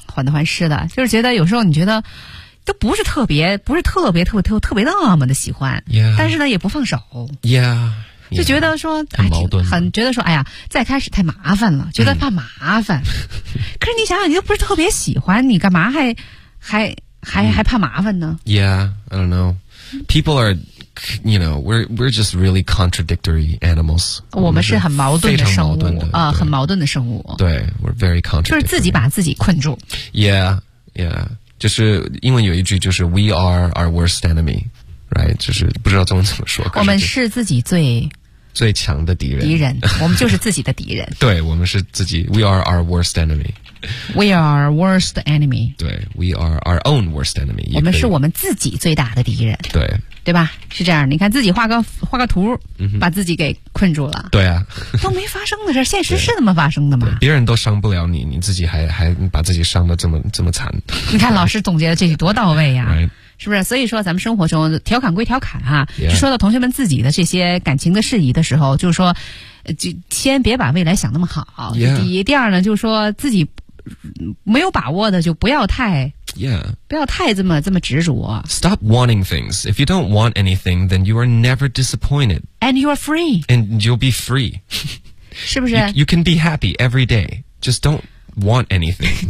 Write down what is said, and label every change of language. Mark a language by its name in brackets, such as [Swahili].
[Chinese] 患得患失的就是觉得有时候你觉得都不是特别那么的喜欢、 [English] yeah. [Chinese] 但是呢也不放手、 [English] yeah. Yeah. [Chinese] 就觉得说很矛盾、哎、很觉得说哎呀再开始太麻烦了觉得怕麻烦、嗯、可是你想想你又不是特别喜欢你干嘛还怕麻烦呢 [English] Yeah, I don't know. People are, you know, we're just really contradictory animals. [Chinese] 我们是很矛盾的生物啊、很矛盾的生物。 [English] 对 we're very contradictory. [Chinese] 就是自己把自己困住。 [English] Yeah, yeah. [Chinese] 就是英文有一句就是 [English] we are our worst enemy, right? [Chinese] 就是不知道中文怎么说。我们是自己最强的敌人。敌人。我们就是自己的敌人。对我们是自己 [English] we are our worst enemy. We are our worst enemy. 对 ,we are our own worst enemy. [Chinese] 我们是我们自己最大的敌人。对。对吧是这样你看自己画个图、嗯、把自己给困住了。对啊。都没发生的事现实是那么发生的吗别人都伤不了你你自己还把自己伤得这么惨。你看老师总结的这些多到位呀、 [English] 啊。right. [Chinese] 是不是所以说咱们生活中调侃归调侃哈、 [English] yeah. [Chinese] 就说到同学们自己的这些感情的事宜的时候就是说就先别把未来想那么好、 [English] yeah. [Chinese] 第二呢就是说自己没有把握的就不要太、 [English] yeah. [Chinese] 不要太这么执着 [English] Stop wanting things If you don't want anything Then you are never disappointed And you are free And you'll be free [Chinese] 是不是 [English] you can be happy every day Just don't want anything